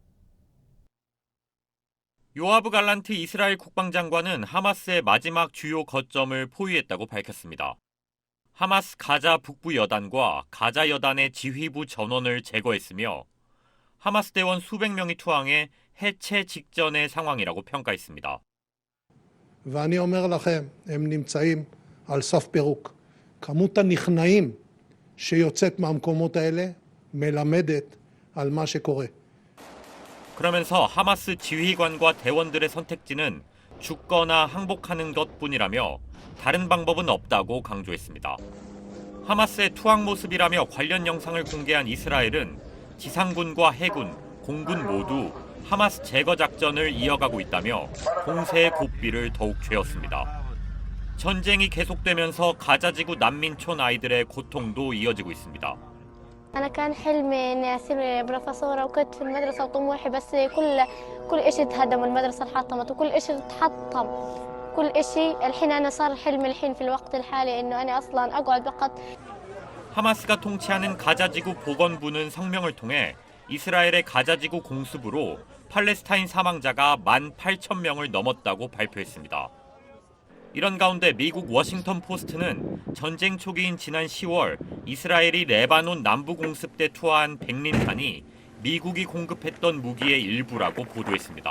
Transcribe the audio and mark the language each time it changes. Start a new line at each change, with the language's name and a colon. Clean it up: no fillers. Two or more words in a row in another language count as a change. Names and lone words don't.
Korean: 요아브 갈란트 이스라엘 국방장관은 하마스의 마지막 주요 거점을 포위했다고 밝혔습니다. 하마스 가자 북부 여단과 가자 여단의 지휘부 전원을 제거했으며 하마스 대원 수백 명이 투항해 해체 직전의 상황이라고 평가했습니다.
Hebrew: ואני אומר לכם, הם נמצאים על סף פירוק. כמות הנכנעים שיוצאת מהמקומות האלה מלמדת על מה שקורה.
Korean: 그러면서 하마스 지휘관과 대원들의 선택지는 죽거나 항복하는 것뿐이라며 다른 방법은 없다고 강조했습니다. 하마스의 투항 모습이라며 관련 영상을 공개한 이스라엘은 지상군과 해군, 공군 모두 하마스 제거 작전을 이어가고 있다며 공세의 고삐를 더욱 죄었습니다. 전쟁이 계속되면서 가자지구 난민촌 아이들의 고통도 이어지고 있습니다.
Arabic: أنا كان حلمي إني أصير بروفيسورة وكنت في المدرسة وطموحي بس كل إشي تهدم والمدرسة انحطمت وكل إشي تحطم كل إشي الحين أنا صار حلمي الحين في الوقت الحالي إنه أنا أصلاً أقعد فقط.
Korean: 하마스가 통치하는 가자지구 보건부는 성명을 통해 이스라엘의 가자지구 공습으로 팔레스타인 사망자가 18,000명을 넘었다고 발표했습니다. 이런 가운데 미국 워싱턴 포스트는 전쟁 초기인 지난 10월 이스라엘이 레바논 남부 공습 때 투하한 백린탄이 미국이 공급했던 무기의 일부라고 보도했습니다.